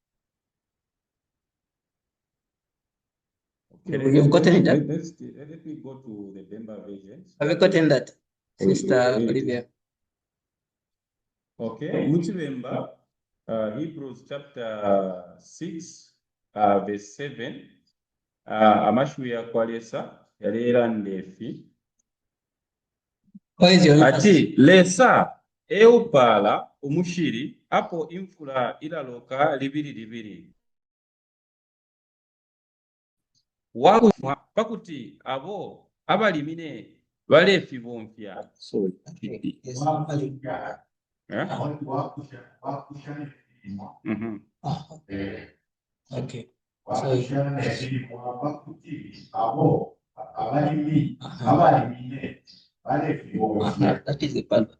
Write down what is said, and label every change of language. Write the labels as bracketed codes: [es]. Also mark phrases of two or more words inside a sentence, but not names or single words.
[en] Okay, You've gotten it. Let me go to the Banda version. Have you gotten that, Sister Olivia? Okay, Muchivemba, Hebrews chapter 6, verse 7. [bem] Amashu ya kwalesa yalera ndefi. Ati lesa eupala umushiri apo infula ilaloka libiri. Wakufwa pakuti abo abalimine balefi bonfya. [en] So Okay. That is the part.